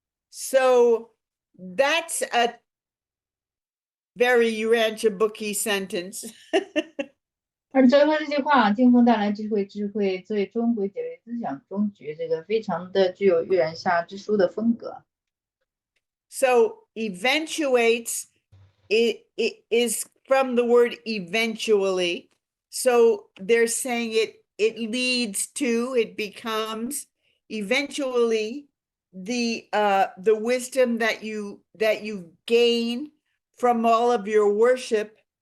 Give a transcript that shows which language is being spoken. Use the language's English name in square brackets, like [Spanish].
[English] So that's a very Urantia booky sentence. [Chinese] 而最后这句话，敬奉带来智慧，智慧最终归结为思想终局，这个非常的具有预言下之书的风格。 [English] So eventuates it is from the word eventually. So they're saying it leads to, it becomes eventually the wisdom that you gain from all of your worship.